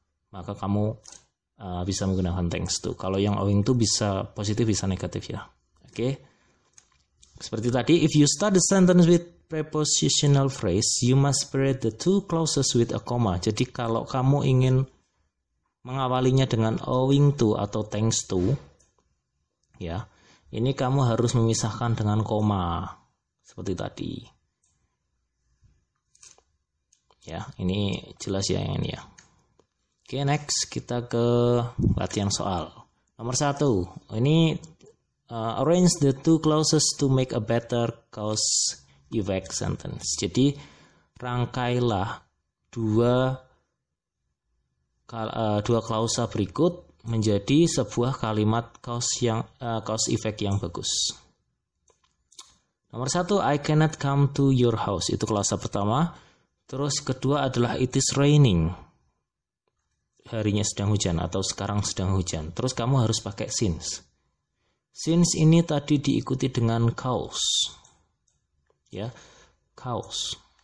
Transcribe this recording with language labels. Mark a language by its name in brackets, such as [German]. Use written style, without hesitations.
[Indonesian] Maka kamu bisa menggunakan thanks to. Kalau yang owing to bisa positif bisa negatif ya. Oke. [English] Seperti tadi, if you start the sentence with prepositional phrase, you must separate the two clauses with a comma. [Indonesian] Jadi kalau kamu ingin mengawalinya dengan owing to atau thanks to, ya. Ini kamu harus memisahkan dengan koma seperti tadi. Ya, ini jelas ya yang ini ya. Oke, next kita ke latihan soal. Nomor 1. [English] Ini arrange the two clauses to make a better cause effect sentence. [Indonesian] Jadi rangkailah dua dua klausa berikut menjadi sebuah kalimat cause effect yang bagus. Nomor 1, [English] I cannot come to your house. [Indonesian] Itu klausa pertama. Terus kedua adalah [English] it is raining. [Indonesian] Harinya sedang hujan atau sekarang sedang hujan. Terus kamu harus pakai since. Since ini tadi diikuti dengan cause. Ya, cause.